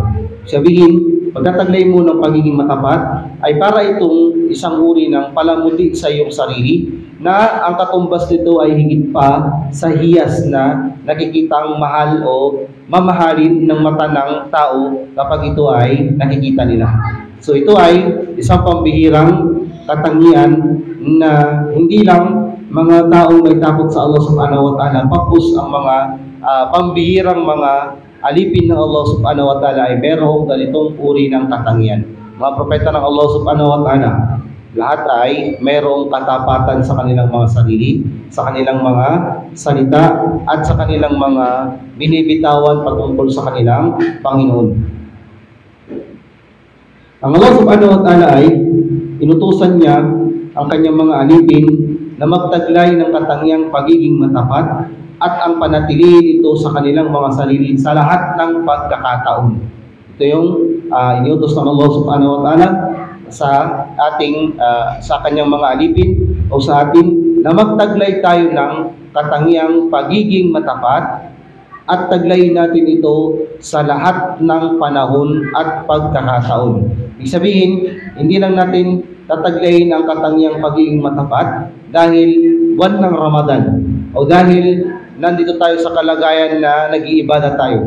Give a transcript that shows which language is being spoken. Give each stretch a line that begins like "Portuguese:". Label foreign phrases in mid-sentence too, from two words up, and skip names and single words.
Filipino: Sabihin, pagkataglay mo ng pagiging matapat ay para itong isang uri ng palamuti sa iyong sarili na ang katumbas nito ay higit pa sa hiyas na nakikitang mahal o mamahalin ng mata ng tao kapag ito ay nakikita nila. So ito ay isang pambihirang katangian na hindi lang mga taong may takot sa Allah
Arabic: سبحانه وتعالى,
Filipino: pagpus ang mga pambihirang mga alipin ng Allah
Arabic: سبحانه وتعالى
Filipino: ay merong ganitong uri ng katangian. Mga propeta ng Allah
Arabic: سبحانه وتعالى,
Filipino: lahat ay merong katapatan sa kanilang mga sarili, sa kanilang mga salita, at sa kanilang mga binibitawan patungkol sa kanilang Panginoon. Ang Allah
Arabic: سبحانه وتعالى
Filipino: ay inutusan niya ang kanyang mga alipin na magtaglay ng katangiang pagiging matapat at ang panatili ito sa kanilang mga sarili sa lahat ng pagkakataon. Ito yung inutos ng Allah
Arabic: سبحانه وتعالى
Filipino: sa ating sa kanyang mga alipin o sa atin na magtaglay tayo ng katangiang pagiging matapat at taglayin natin ito sa lahat ng panahon at pagkakataon. Ibig sabihin, hindi lang natin tataglayin ang katangiang pagiging matapat dahil buwan ng Ramadan o dahil nandito tayo sa kalagayan na nag-iibada tayo.